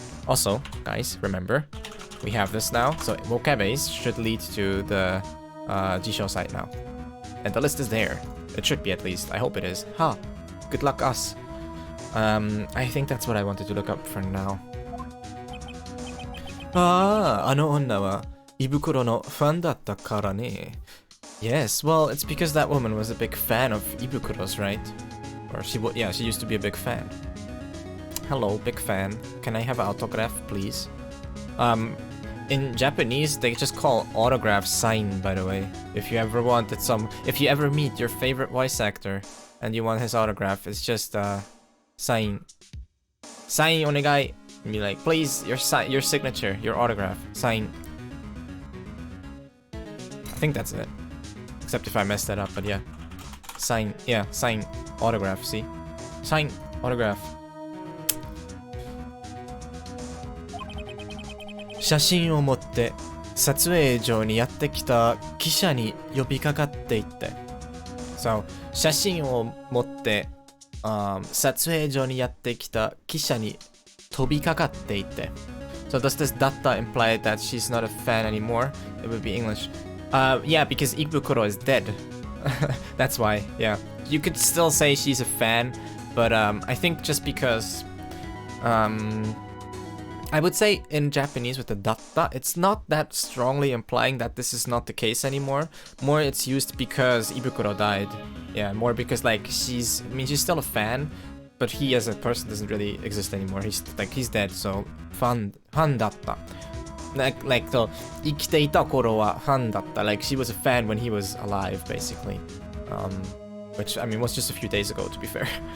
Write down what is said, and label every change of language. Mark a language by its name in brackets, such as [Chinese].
[English] Also, guys, remember, we have this now. So vocab base should lead to the Jisho site now. And the list is there. It should be at least. I hope it is. Ha! Good luck us. I think that's what I wanted to look up for now. [Japanese] あの女は胃袋のファンだったからね. [English] Yes, well, it's because that woman was a big fan of ibukuros, right? Or she used to be a big fan. Hello, big fan. Can I have an autograph, please? In Japanese, they just call autograph sign, by the way. If you ever meet your favorite voice actor and you want his autograph, it's just sign. Sign onegai. Be like, please, your signature, your autograph, sign. I think that's it. Except if I messed that up, but yeah. Sign, autograph, see? Sign, autograph. [Japanese] 写真を持って撮影所にやってきた記者に呼びかかっていって So 写真を持って撮影所にやってきた記者に飛びかかっていって [English] So does this data imply that she's not a fan anymore? It would be English. Yeah, because Ibukuro is dead. That's why, yeah. You could still say she's a fan, but I think just because I would say in Japanese with the datta, it's not that strongly implying that this is not the case anymore. More it's used because Ibukuro died. Yeah, more because like she's still a fan, but he as a person doesn't really exist anymore. He's dead, so fan datta. [Japanese] Like so 生きていた頃はファンだった. [English] Like she was a fan when he was alive, basically. Which I mean was just a few days ago, to be fair.